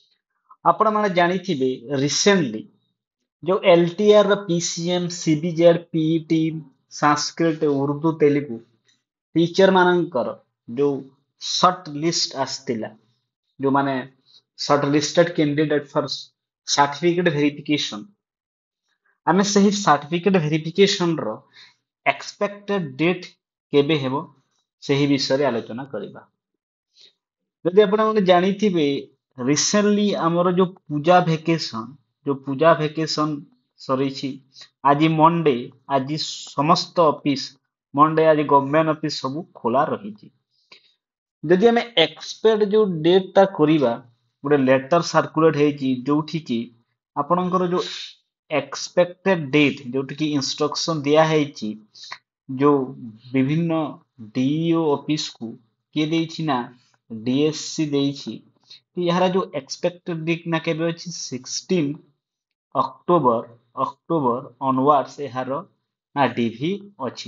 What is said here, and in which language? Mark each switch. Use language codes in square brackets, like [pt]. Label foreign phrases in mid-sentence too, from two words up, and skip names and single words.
[or] ଆପଣ ମାନେ ଜାଣିଥିବେ ରିସେଣ୍ଟଲି ଯୋ ଏଲଟିଆର ପିସିଏମ ସିବିଜେଡ ପିଇଟି ସଂସ୍କୃତ ଉର୍ଦ୍ଦୁ ତେଲୁଗୁ ଟିଚର ମାନଙ୍କର ଯୋ [en] short list [or] ଆସିଥିଲା ଯୋ ମାନେ [en] shortlisted candidate for certificate verification [or] ଆମେ ସେହି [en] certificate verification [or] ର [en] expected date [or] କେବେ ହେବ ସେହି ବିଷୟ ରେ ଆଲୋଚନା କରିବା। ଯଦି ଆପଣ ମାନେ ଜାଣିଥିବେ ରିସେଣ୍ଟଲି ଆମର ଯୋଉ ପୂଜା ଭେକେସନ ସରିଛି ଆଜି ମଣ୍ଡେ ଆଜି ସମସ୍ତ ଅଫିସ ମଣ୍ଡେ ଆଜି [en] government office [or] ସବୁ ଖୋଲା ରହିଛି। ଯଦି ଆମେ ଏକ୍ସପେକ୍ଟ ଯୋଉ ଡେଟ୍ ଟା କରିବା ଗୋଟେ ଲେଟର ସାର୍କୁଲେଟ ହେଇଛି ଯୋଉଠି କି ଆପଣଙ୍କର ଯୋଉ [en] expected date [or] ଯୋଉଠି କି ଇନଷ୍ଟ୍ରକ୍ସନ ଦିଆ ହେଇଛି ଯୋଉ ବିଭିନ୍ନ [en] DEO office [or] କୁ କିଏ ଦେଇଛି ନା ଡିଏସସି ଦେଇଛି କି ଏହାର ଯୋଉ [en] expected date [or] ନା କେବେ ଅଛି 16 [en] October onwards [or] ଏହାର ନା ଡିଭି ଅଛି।